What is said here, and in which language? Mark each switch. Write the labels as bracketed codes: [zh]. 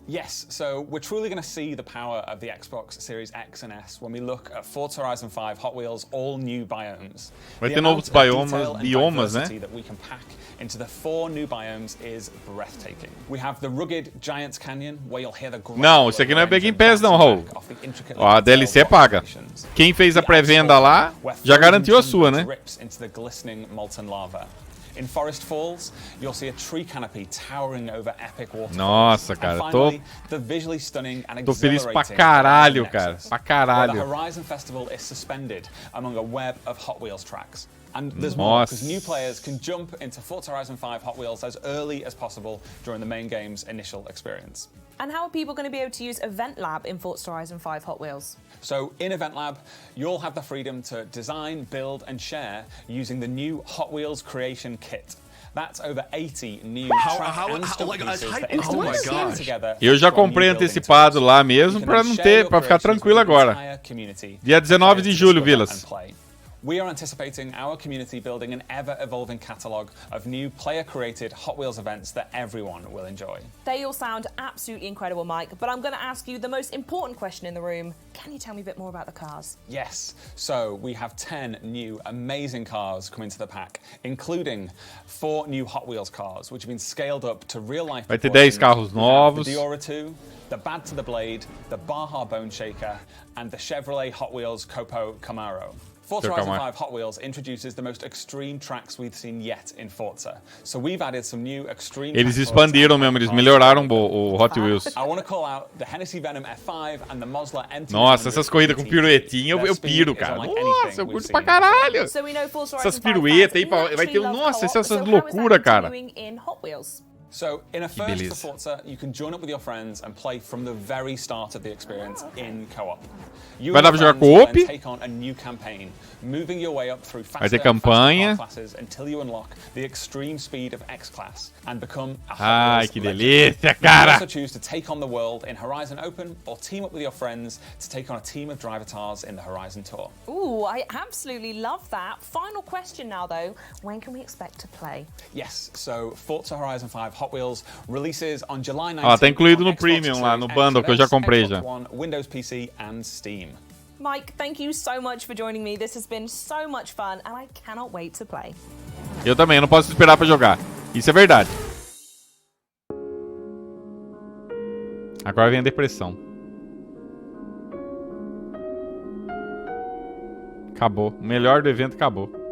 [en] Yes, so we're truly going to see the power of the Xbox Series X and S when we look at Forza Horizon 5 Hot Wheels all new biomes. [pt] Vai ter novos biomas, né? [en] That we can pack into the 4 new biomes is breathtaking. We have the rugged Giants Canyon, where you'll hear the [pt] Não, isso aqui não é Big Game Pass não, Raul. Ó, a DLC é paga. Quem fez a pré-venda lá, já garantiu a sua, né? [en] Into the glistening molten lava. In Forest Falls, you'll see a tree canopy towering over epic waterfalls. [pt] Nossa, cara, [en] finally, the visually stunning and [pt] tô feliz pra [en] exhilarating [pt] caralho, cara. Pra caralho. [en] The Horizon Festival is suspended among a web of Hot Wheels tracks. And there's more, because new players can jump into Forza Horizon 5 Hot Wheels as early as possible during the main game's initial experience. And how are people going to be able to use Event Lab in Forza Horizon 5 Hot Wheels? So in Event Lab, you'll have the freedom to design, build, and share using the new Hot Wheels Creation Kit. That's over 80 new track and stunt pieces that instantly string together. [pt] Eu já comprei antecipado lá mesmo para não ter, para ficar tranquilo agora. Dia 19 de julho, Vilas. [en] We are anticipating our community building an ever-evolving catalogue of new player-created Hot Wheels events that everyone will enjoy. They all sound absolutely incredible, Mike, but I'm going to ask you the most important question in the room. Can you tell me a bit more about the cars? Yes, so we have 10 new amazing cars coming to the pack, including 4 new Hot Wheels cars, which have been scaled up to real-life. [pt] Vai ter 10 carros novos. [en] The Diora 2, the Bad to the Blade, the Baja Bone Shaker, and the Chevrolet Hot Wheels Copo Camaro. Forza Horizon 5 Hot Wheels introduces the most extreme tracks we've seen yet in Forza. So we've added some new extreme. [pt] Eles expandiram mesmo, eles melhoraram o Hot Wheels. [en] I want to call out the Hennessy Venom F5 and the Mosler MT. [pt] Nossa, essas corridas com piruetinha eu piro, cara. Nossa, eu curto pra caralho. Essas piruetas aí, vai ter nossa, essas loucura, cara. [en] So, in a first for Forza, you can join up with your friends and play from the very start of the experience in co-op. [pt] Vai dar pra jogar co-op? [en] Take on a new campaign, moving your way up through [pt] Vai ter campanha. [en] classes until you unlock the extreme speed of X class and become a [pt] Ai, que delícia, [en] You [pt] cara. [en] can also choose to take on the world in Horizon Open or team up with your friends to take on a team of drivatars in the Horizon Tour. Ooh, I absolutely love that. Final question now, though. When can we expect to play? Yes, so Forza Horizon 5 Hot Wheels releases on July 19th. [pt] Ó, tá incluído no Premium lá, no bundle que eu já comprei já. [en] One, Windows PC and Steam. Mike, thank you so much for joining me. This has been so much fun and I cannot wait to play. [pt] Eu também, não posso esperar pra jogar. Isso é verdade. Agora vem a depressão. Acabou. O melhor do evento acabou.